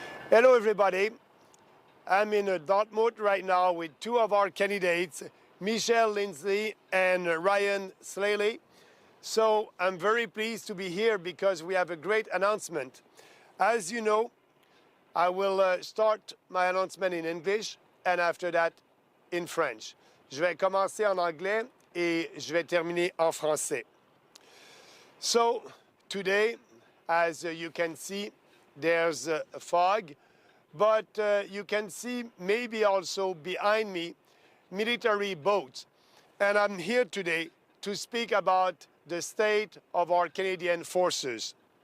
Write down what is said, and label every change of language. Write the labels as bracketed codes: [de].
[en] Hello everybody, I'm in Dartmouth right now with two of our candidates, Michelle Lindsay and Ryan Slaley. So I'm very pleased to be here because we have a great announcement. As you know, I will start my announcement in English and after that in French. [fr] Je vais commencer en anglais et je vais terminer en français. [en] So today, as you can see, there's a fog, but you can see maybe also behind me military boats. And I'm here today to speak about the state of our Canadian forces.